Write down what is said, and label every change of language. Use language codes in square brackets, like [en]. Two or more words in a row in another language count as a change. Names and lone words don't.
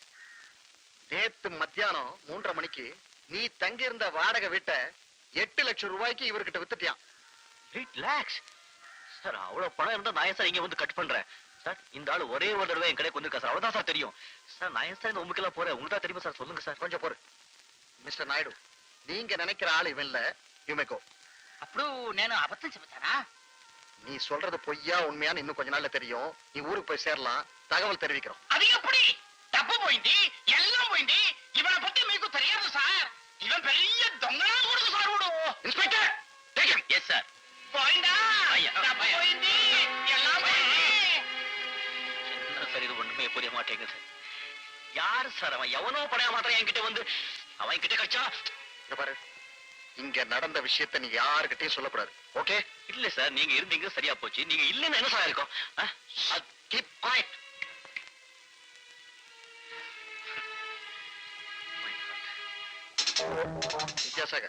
[ta] நேத்து மத்தியானம் 3:30 மணிக்கு நீ தங்கி இருந்த வாடகை வீட்டை 8 லட்சம் ரூபாய்க்கு இவர்கிட்ட வித்துட்டியான். [en] 8 lakhs? [ta] சார் அவ்வளவு பணம் இருந்தா நான் ஏன் சார் இங்க வந்து கட் பண்றேன்? சார் இந்த ஆளு ஒரே ஒரு தடவை என் கடைக்கு வந்திருக்கா சார், அவ்வளவுதான் சார் தெரியும். சார் நான் ஏன் சார் இந்த உங்களுக்கெல்லாம் போறேன்? உங்களுக்கு தான் தெரியுமா சார்? சொல்லுங்க சார். கொஞ்சம் பொறு மிஸ்டர் நாயுடு. நீங்க நினைக்கிற ஆள் இவன் இல்ல. யுமேகோ. [te] అప్పుడు నేను అబద్ధం చెబుతానా? [ta] நீ சொல்றது பொய்யா உண்மையான்னு இன்னும் கொஞ்ச நாள்ல தெரியும். நீ ஊருக்கு போய் சேரலாம். தகவல் தெரிவிக்கிறோம். [te] అది ఎప్పుడు డబ్బు పోయింది, ఎల్లం పోయింది. ఇవన పத்தி మీకు తెలియదు సార్. [ta] இவன் பெரிய [te] దొంగలా కొడుకు సార్ వీడు. [en] Inspector, take him. Yes sir. [te] పోయిందా? అయ్యా. డబ్బు పోయింది, ఎల్లం పోయింది. [ta] என்ன சார் இது ஒண்ணுமே புரிய மாட்டேங்குது. யாரு சார் அவன்? எவனோ படைய மாத்திரம் என்கிட்ட வந்து அவன் கிட்ட கச்சா. இங்க பாரு, இங்க நடந்த விஷயத்தை நீ யாருக்கிட்டையும் சொல்லக்கூடாது. ஓகே? இல்ல சார், நீங்க இருந்தீங்க சரியா போச்சு. நீங்க இல்லன்னு என்ன சார் இருக்கும்? [en] Keep quiet. Vidyasagar,